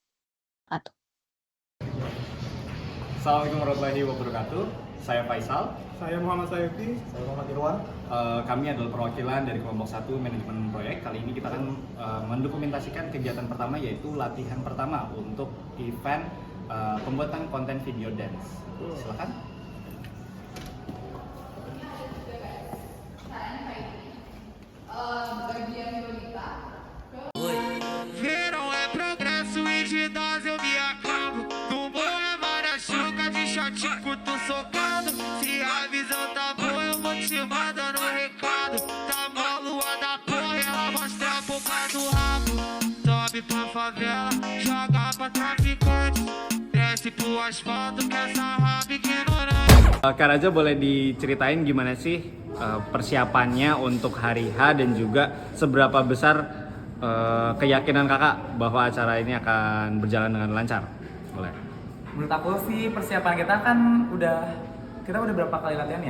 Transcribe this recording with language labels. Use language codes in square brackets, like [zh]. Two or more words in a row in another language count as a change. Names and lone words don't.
[ar] السلام عليكم ورحمة الله وبركاته. [id] Saya Faisal. Saya Muhammad Sayuti. Saya Muhammad Irwan. Kami adalah perwakilan dari kelompok 1 manajemen proyek. Kali ini kita akan mendokumentasikan kegiatan pertama, yaitu latihan pertama untuk event pembuatan konten video dance. Silakan. [pt] Verão é progresso e de nós eu me acabo. No morro é marachuca, de shot curto socado. Se a visão tá boa eu vou te mandando recado. Tá mó lua da porra, ela mostra a boca do rabo. Sobe pra favela, joga pra traficante. Desce pro asfalto que essa raba ignorante. [id] Kak Raja, boleh diceritain gimana sih persiapannya untuk hari H dan juga seberapa besar keyakinan kakak bahwa acara ini akan berjalan dengan lancar? Boleh. Menurut aku sih persiapan kita kan kita udah berapa kali latihan ya?